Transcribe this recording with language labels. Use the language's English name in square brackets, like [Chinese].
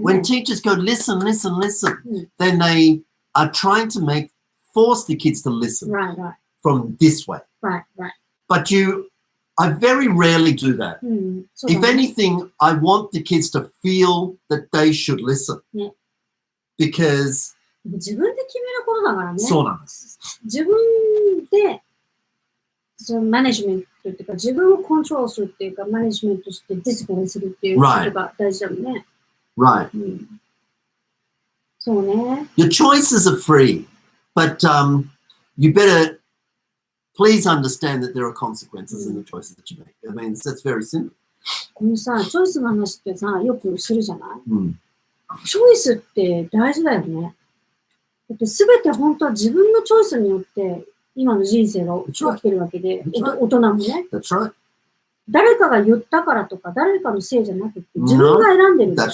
[English] when teachers go, listen, then they are trying to force the kids to listen from this way. Right. But I very rarely do that. If anything, I want the kids to feel that they should listen. Because [Japanese] 自分で決めることだからね。そうなんです。自分でそのマネジメントっていうか、自分をコントロールするっていうか、マネジメントしてディスプレイするっていうことが大事だよね。 [English] Right. [Japanese] そうね。 [English] Your choices are free, but you better please understand that there are consequences in the choices that you make. I mean, that's very simple. [Japanese] このさ、チョイスの話ってさ、よくするじゃない？チョイスって大事だよね。だって全て本当は自分のチョイスによって今の人生が起きてるわけで、大人もね。 [English] That's right. [Japanese] 誰かが言ったからとか、誰かのせいじゃなくて、自分が選んでるんだよね。